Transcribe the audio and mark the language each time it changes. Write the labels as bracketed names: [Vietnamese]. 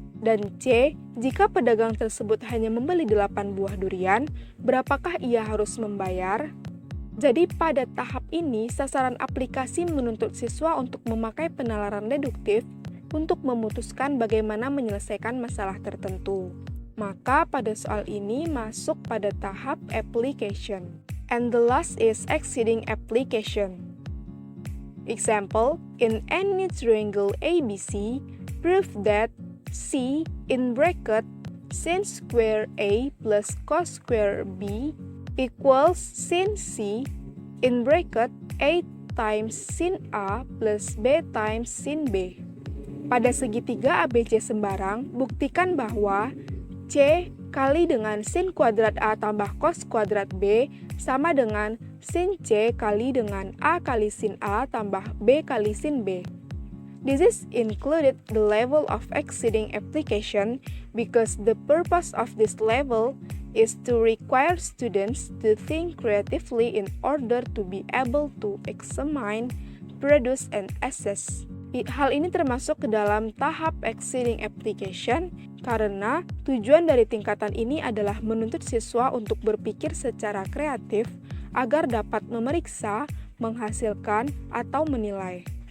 [Indonesian] Dan C. Jika pedagang tersebut hanya membeli 8 buah durian, berapakah ia harus membayar? Jadi pada tahap ini, sasaran aplikasi menuntut siswa untuk memakai penalaran deduktif untuk memutuskan bagaimana menyelesaikan masalah tertentu. Maka pada soal ini masuk pada tahap application. [English] And the last is exceeding application. Example, in any triangle ABC, prove that C in bracket sin square A plus cos square B equals sin C in bracket A times sin A plus B times sin B. [Indonesian] Pada segitiga ABC sembarang, buktikan bahwa C kali dengan sin kuadrat A tambah cos kuadrat B sama dengan sin C kali dengan A kali sin A tambah B kali sin B. [English] This is included the level of exceeding application because the purpose of this level is to require students to think creatively in order to be able to examine, produce, and assess. [Indonesian] Hal ini termasuk ke dalam tahap exceeding application karena tujuan dari tingkatan ini adalah menuntut siswa untuk berpikir secara kreatif agar dapat memeriksa, menghasilkan, atau menilai.